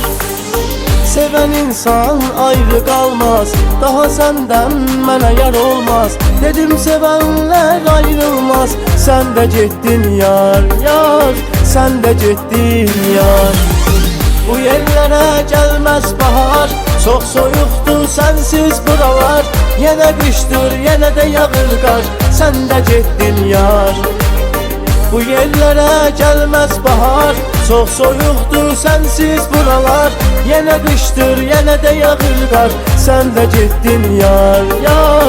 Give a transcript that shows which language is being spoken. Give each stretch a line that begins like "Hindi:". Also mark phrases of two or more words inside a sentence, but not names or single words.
Turkish: Seven insan ayrı kalmaz, daha senden
Azerbaijani: mənə yar olmaz.
Turkish: Dedim sevenler ayrılmaz, sen de getdin yar, yar. Sen de getdin yar. Bu yerlere gelmez bahar, çok soyuqdur sensiz buralar.
Azerbaijani: Yenə qışdır, yenə də yağır qar,
Turkish: sen de getdin yar. Bu yerlere gelmez bahar, çok soyuqdur sensiz buralar.
Azerbaijani: Yenə qışdır, yenə də yağır qar,
Turkish: sen de getdin yar, yar.